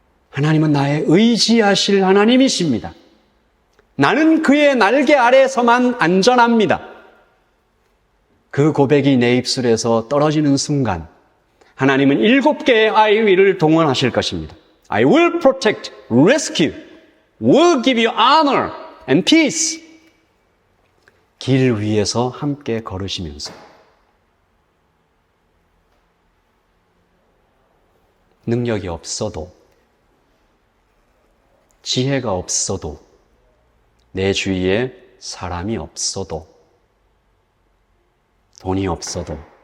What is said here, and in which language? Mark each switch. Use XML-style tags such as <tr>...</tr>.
<ko>하나님은 나의 의지하실 하나님이십니다. 나는 그의 날개 아래서만 안전합니다. 그 고백이 내 입술에서 떨어지는 순간 하나님은 7개의</ko> <en>I will</en> <ko>을 동원하실 것입니다.</ko> <en>I will protect, rescue, will give you honor and peace.</en> <ko>길 위에서 함께 걸으시면서 능력이 없어도, 지혜가 없어도, 내 주위에 사람이 없어도, 돈이 없어도,</ko>